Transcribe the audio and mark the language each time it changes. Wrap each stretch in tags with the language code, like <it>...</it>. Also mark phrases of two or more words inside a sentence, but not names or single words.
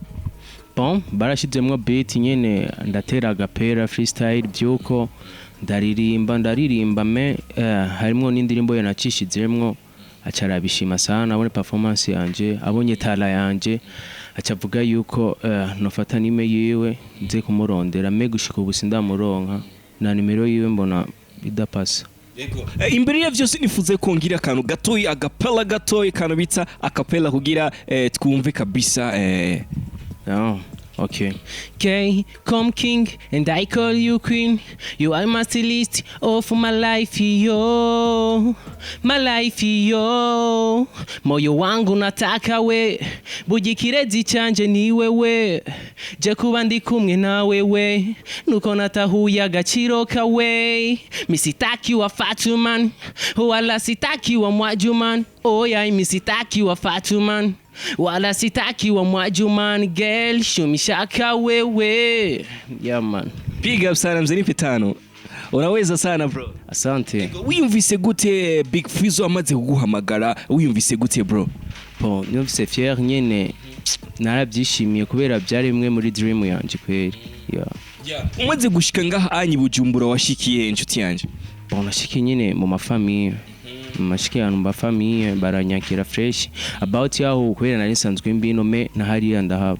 <rn>bon barashizemwe beat nyene ndatera agapera freestyle byuko ndaririmba me harimo n'indirimbo yanacishizemwe acarabishima sana abone performance yanje abonye tala yanje acavuga yuko nofata nime yiwe nze kumurondera me gushika ubu sindamuronka na nimero yiwe mbona bidapasa yego imbere ya byose nifuze kongira akantu gatoyi agapela gatoyi kantu bita akapela kugira twumve kabisa no okay.</rn> <en>Okay, come king and I call you queen. You are my stylist of my life, yo. My life,</en> <sw>yo. Moyo wangu nataka we. Bujikirezi chanje ni wewe.</sw> <rn>Je kuba ndi kumwe na wewe. Nuko natahuya agaciro kawe.</rn> <sw>Misitaki wa Fatuman. Wala sitaki wa Mwajuman. Oh yeah, misitaki wa Fatuman. Wala sitaki wa Mwajuman girl shumishaka wewe yeah man</sw> <en>big up</en> <sw>sana mzee nipe tano unaweza sana bro asante</sw> <rn>wiyumvise gute Big Fizzo amaze kuguhamagara wiyumvise gute bro bon nyumvise fier nyene narabyishimiye kubera byari bimwe muri dream yanje kweri yeah umaze gushika ngaha anyi Bujumbura washikiye inshuti yanje bon nashikiye nyine mu mafamiye mashiki ahantu mba famille baranyakira fresh about yaho kubera nari nsanzwe mbino me na hariya ndahaba</rn>